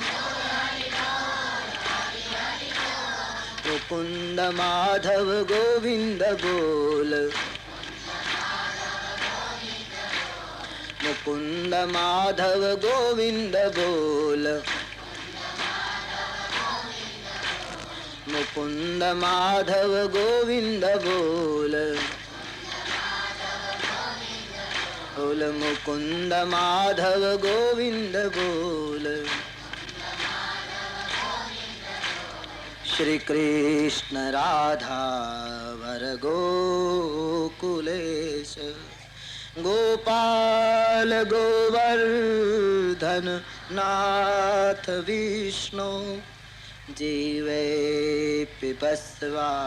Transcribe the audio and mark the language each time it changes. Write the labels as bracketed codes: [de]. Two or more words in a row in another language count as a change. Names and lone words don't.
[hi] मुकुंद माधव गोविंद बोल मुकुंद माधव गोविंद बोल मुकुंद माधव गोविंद बोल बोल मुकुंद माधव गोविंद बोल [sa] श्री कृष्ण राधा वर गोकुलेश गोपाल गोवर्धन नाथ विष्णु जीवे पिबस्वा